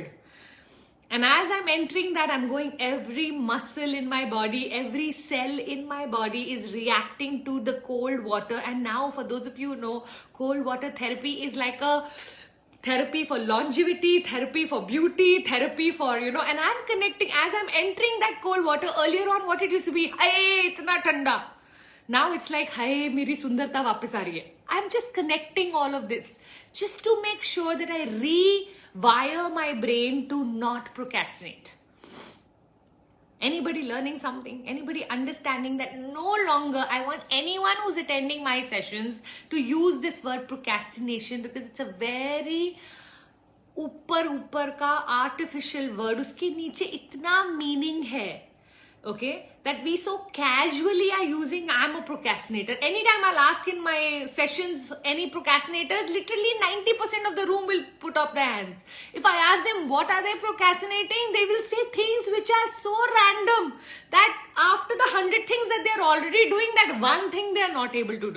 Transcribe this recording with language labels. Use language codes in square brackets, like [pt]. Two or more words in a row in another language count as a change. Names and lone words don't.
[en] And as I'm entering that, I'm going, every muscle in my body, every cell in my body is reacting to the cold water. And now, for those of you who know, cold water therapy is like a therapy for longevity, therapy for beauty, therapy for, and I'm connecting, as I'm entering that cold water, earlier on what it used to be, hey, [hi] इतना ठंडा. [en] Now it's like, [hi] हे, मेरी सुंदरता वापस आ रही है. [en] I'm just connecting all of this just to make sure that I rewire my brain to not procrastinate. Anybody learning something? Anybody understanding that no longer I want anyone who's attending my sessions to use this word procrastination, because it's a very [hi] ऊपर का [en] artificial word. [hi] उसके नीचे इतना meaning है. [en] Okay, that we so casually are using I'm a procrastinator. Anytime I'll ask in my sessions any procrastinators, literally 90% of the room will put up their hands. If I ask them what are they procrastinating, they will say things which are so random that after the 100 things that they're already doing, that one thing they're not able to do.